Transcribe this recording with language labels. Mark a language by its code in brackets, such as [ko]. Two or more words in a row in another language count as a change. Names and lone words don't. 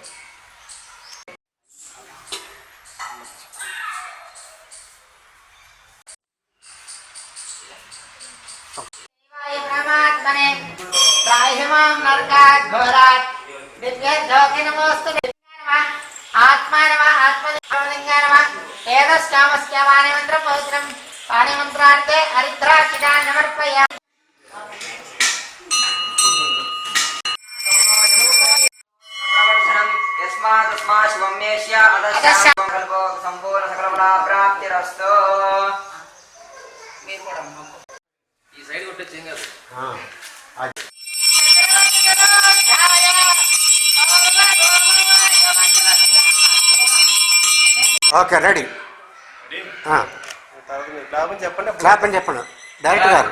[sa] परमात्मने त्राहिमां नरकात् घोरात् दिव्यज्योति नमोस्तुते नमः आत्मा नमः आत्मलिंगाय नमः एतस्यामस्यामानि मन्त्रपवित्रं पाणिमन्त्रार्थे हरिद्राक्षितान् समर्पयामि। यस्मात् शिवमेश्य अदस्याकल्पो सम्पूर्ण सकलफला प्राप्तिरस्तु। [te] ఈ సైడ్ కొట్టొచ్చు ఏం కాదు। [en] okay ready clap [te] అని చెప్పండి డైరెక్టర్ గారు।